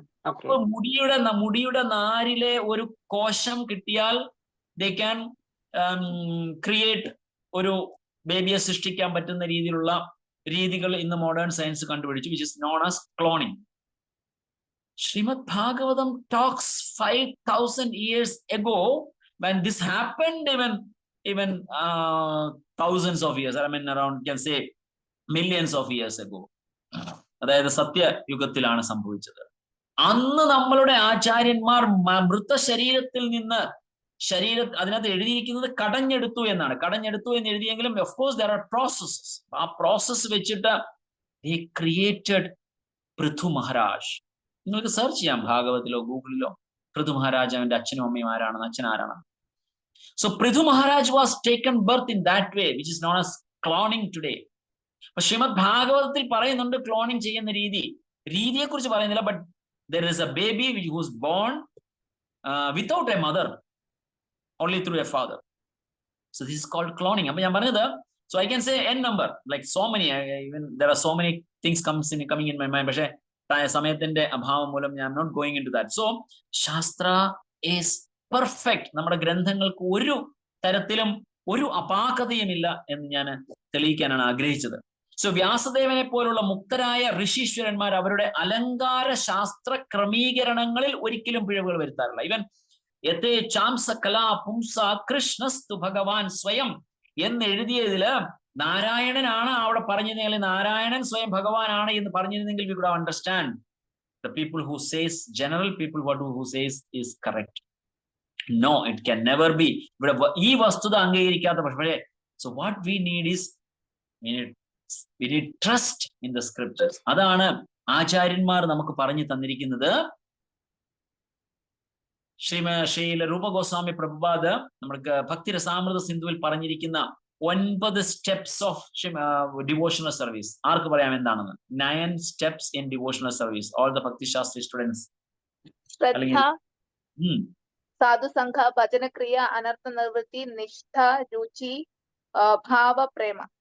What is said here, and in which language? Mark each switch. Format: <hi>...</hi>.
<ml>അപ്പൊ മുടിയുടെ നാരിലെ ഒരു കോശം കിട്ടിയാൽ</ml> <en>they can create</en> <ml>ഒരു ബേബിയെ സൃഷ്ടിക്കാൻ പറ്റുന്ന രീതിയിലുള്ള രീതികൾ ഇന്ന് മോഡേൺ സയൻസ് കണ്ടുപിടിച്ചു,</ml> <en>which is known as cloning. Srimad Bhagavatam talks 5,000 years ago when this happened, even thousands of years, I mean around, you can say millions of years ago.</en> <ml>അതായത് സത്യയുഗത്തിലാണ് സംഭവിച്ചത്. അന്ന് നമ്മളുടെ ആചാര്യന്മാർ മൃതശരീരത്തിൽ നിന്ന് അതിനകത്ത് എഴുതിയിരിക്കുന്നത് കടഞ്ഞെടുത്തു എന്നാണ്. കടഞ്ഞെടുത്തു എന്ന് എഴുതിയെങ്കിലും</ml> <en>of course there are processes.</en> <ml>ആ പ്രോസസ് വെച്ചിട്ട്</ml> <en>they created</en> <ml>പൃഥു മഹാരാജ്. നിങ്ങൾക്ക് സെർച്ച് ചെയ്യാം ഭാഗവതിലോ ഗൂഗിളിലോ പൃഥു മഹാരാജ് അവന്റെ അച്ഛനും അമ്മയും ആരാണെന്ന്, അച്ഛൻ ആരാണ്.</ml> <en>So Prithu Maharaj was taken birth in that way, which is known as cloning today.</en> <ml>അപ്പൊ ശ്രീമദ് ഭാഗവതത്തിൽ പറയുന്നുണ്ട് ക്ലോണിങ് ചെയ്യുന്ന രീതിയെ കുറിച്ച് പറയുന്നില്ല.</ml> <en>But there is a baby who was born without a mother, only through a father. So this is called cloning.</en> <ml>അപ്പൊ ഞാൻ പറഞ്ഞത്,</ml> <en>so I can say n number, like so many, even there are so many things coming in my mind.</en> <ml>പക്ഷേ സമയത്തിന്റെ അഭാവം മൂലം ഞാൻ</ml> <en>Not going into that.</en> <ml>So</ml> <en>Shastra is perfect.</en> <ml>നമ്മുടെ ഗ്രന്ഥങ്ങൾക്ക് ഒരു തരത്തിലും ഒരു അപാകതയുമില്ല എന്ന് ഞാൻ തെളിയിക്കാനാണ് ആഗ്രഹിച്ചത്. സോ വ്യാസദേവനെ പോലുള്ള മുക്തരായ ഋഷീശ്വരന്മാർ അവരുടെ അലങ്കാര ശാസ്ത്ര ക്രമീകരണങ്ങളിൽ ഒരിക്കലും പിഴവുകൾ വരുത്താറില്ല.</ml> <sa>ഇവൻ യഥേ ചാംസ കലാ പുംസ കൃഷ്ണസ്തു ഭഗവാൻ സ്വയം</sa> <ml>എന്ന് എഴുതിയതില് നാരായണനാണ് അവിടെ പറഞ്ഞിരുന്നെങ്കിൽ, നാരായണൻ സ്വയം ഭഗവാനാണ് എന്ന് പറഞ്ഞിരുന്നെങ്കിൽ</ml> <en>we could understand the people who says, general people who says is correct. No, it can never be.</en> <ml>ഇവിടെ ഈ വസ്തുത അംഗീകരിക്കാത്ത പക്ഷേ,</ml> <en>so what we need is we need trust in the scriptures.</en> <ml>അതാണ് ആചാര്യന്മാർ നമുക്ക് പറഞ്ഞു തന്നിരിക്കുന്നത്. ശ്രീല രൂപ ഗോസ്വാമി പ്രഭുപാദ് നമ്മുടെ ഭക്തിരസാമൃത സിന്ധുവിൽ പറഞ്ഞിരിക്കുന്ന</ml> <en>9 steps of devotional service.</en> <ml>ആർക്ക് പറയാം എന്താണെന്ന്?</ml> <en>9 steps in devotional service. All the Bhakti Shastri students.</en> <sa>ശ്രദ്ധ, സാധു സംഘ, ഭജന ക്രിയ, അനർത്ഥ നിർവൃത്തി, നിഷ്ഠ, രുചി, ഭാവ, പ്രേമ.</sa>